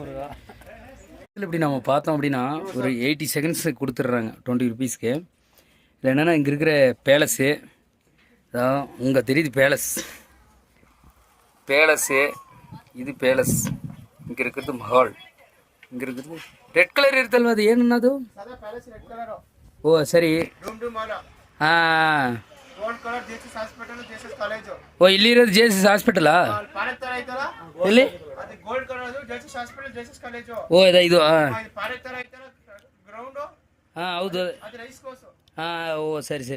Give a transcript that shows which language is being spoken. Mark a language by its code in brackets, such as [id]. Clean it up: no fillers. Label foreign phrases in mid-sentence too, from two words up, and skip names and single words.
[ta] இதில் இப்படி நம்ம பார்த்தோம் அப்படின்னா ஒரு 80 seconds கொடுத்துட்றாங்க 20 rupeesக்கு. இதில் என்னென்னா இங்கே இருக்கிற பேலஸு, அதான் இங்கே தெரியுது பேலஸு, இது பேலஸ். இங்கே இருக்கிறது மஹால், இங்கே இருக்கிறது [en] red colour [kn] ಇರ್ತಲ್ವ, ಅದು ಏನನ್ನದು? ಓ ಸರಿ. ಹಾಂ, ಓ ಇಲ್ಲಿ ಇರೋದು ಜೆಎಸ್ಎಸ್ ಹಾಸ್ಪಿಟಲಾ? ಎಲ್ಲಿ? ಓ ಇದು ಹಾಂ ಹಾಂ ಹೌದು ಹಾಂ. ಓ ಸರಿ ಸರಿ.